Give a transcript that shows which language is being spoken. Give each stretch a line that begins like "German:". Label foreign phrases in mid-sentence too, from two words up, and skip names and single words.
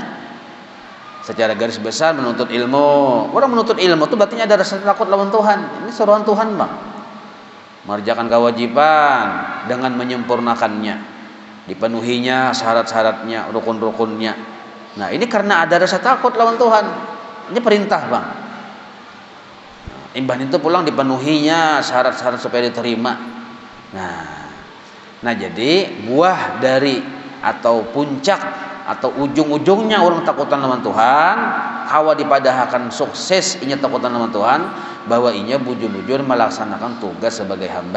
Indonesian: Secara garis besar menuntut ilmu. Orang menuntut ilmu itu berarti ada rasa takut lawan Tuhan. Ini suruhan Tuhan, Bang. Mengerjakan kewajiban dengan menyempurnakannya, dipenuhinya syarat-syaratnya, rukun-rukunnya. Nah, ini karena ada rasa takut lawan Tuhan. Ini perintah, Bang. Imbah itu pulang dipenuhinya syarat-syarat supaya diterima.
Banjar: Nah jadi buah dari atau puncak atau ujung-ujungnya orang takutan lawan Tuhan, hawa dipadahakan sukses inya takutan lawan Tuhan, bahwa inya bujur-bujur melaksanakan tugas sebagai hamba.